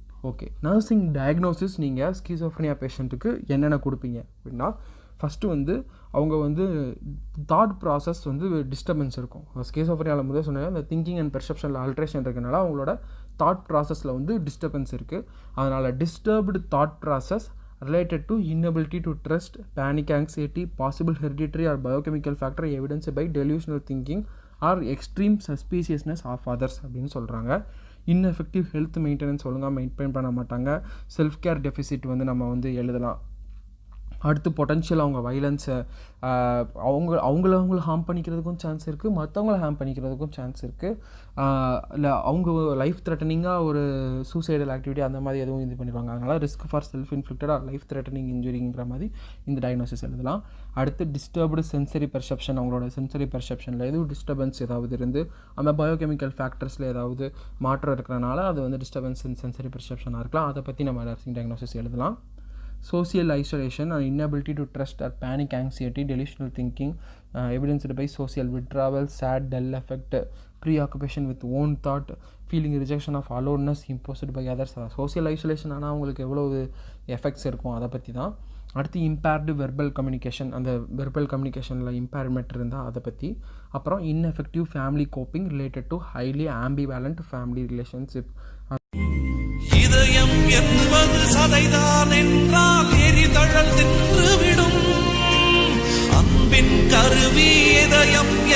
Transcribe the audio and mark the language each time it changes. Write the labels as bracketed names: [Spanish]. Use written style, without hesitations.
[Tamil] Okay, nursing diagnosis நீங்கள் schizophrenia பேஷண்ட்டுக்கு என்னென்ன கொடுப்பீங்க அப்படின்னா, ஃபஸ்ட்டு வந்து அவங்க வந்து தாட் ப்ராசஸ் வந்து டிஸ்டர்பன்ஸ் இருக்கும். ஸ்கிசோஃப்ரினியாவில் முதல் சொன்னாங்க, அந்த திங்கிங் அண்ட் பெர்செப்ஷனில் ஆல்ட்ரேஷன் இருக்கனால அவங்களோட தாட் ப்ராசஸில் வந்து டிஸ்டர்பன்ஸ் இருக்குது. [English] அதனால் disturbed thought process related to inability to trust, panic, anxiety, possible hereditary or biochemical factor evidenced by delusional thinking or extreme suspiciousness of others [Tamil] அப்படின்னு சொல்கிறாங்க. [English] ineffective health maintenance, [Tamil] ஒழுங்காக maintain பண்ண மாட்டாங்க. செல்ஃப் கேர் டெஃபிசிட் வந்து நம்ம வந்து எழுதலாம். அடுத்து பொட்டன்ஷியல் அவங்க வைலன்ஸை அவங்கள ஹார்ம் பண்ணிக்கிறதுக்கும் சான்ஸ் இருக்குது, மற்றவங்கள ஹார்ம் பண்ணிக்கிறதுக்கும் சான்ஸ் இருக்குது. இல்லை அவங்க லைஃப் த்ரெட்டனிங்காக ஒரு சூசைடல் ஆக்டிவிட்டி அந்த மாதிரி எதுவும் இது பண்ணிடுவாங்க. [English] அதனால் risk for self inflicted or life threatening இன்ஜுரிங்கிற [Tamil] மாதிரி இந்த டயக்னோசிஸ் எழுதலாம். அடுத்து டிஸ்டர்ப்டு சென்சரி பெர்செப்ஷன், அவங்களோட சென்சரி பெர்செப்ஷனில் எதுவும் டிஸ்டர்பன்ஸ் ஏதாவது இருந்து அந்த பயோகெமிக்கல் ஃபேக்டர்ஸில் ஏதாவது மாற்றம் இருக்கிறனால அது வந்து டிஸ்டர்பன்ஸ் இன் சென்சரி பெர்செப்ஷனாக இருக்கலாம். அதை பற்றி நம்ம நர்சிங் டயக்னோசிஸ் எழுதலாம். [English] Social isolation and inability to trust or panic, anxiety, delusional thinking, evidenced by social withdrawal, sad, dull affect, preoccupation with own thought, feeling rejection of aloneness imposed by others. [Tamil] Social isolation ஆனால் அவங்களுக்கு எவ்வளோ effects இருக்கும் அதை பற்றி தான். அடுத்து impaired verbal communication, அந்த verbal கம்யூனிகேஷனில் impairment இருந்தால் அதை பற்றி. [English] அப்புறம் ineffective family coping related to highly ambivalent family relationship. [Tamil] இதயம் என்பது சதைதான் என்றால் எரிதழல் தின்றுவிடும். அன்பின் கருவி இதயம்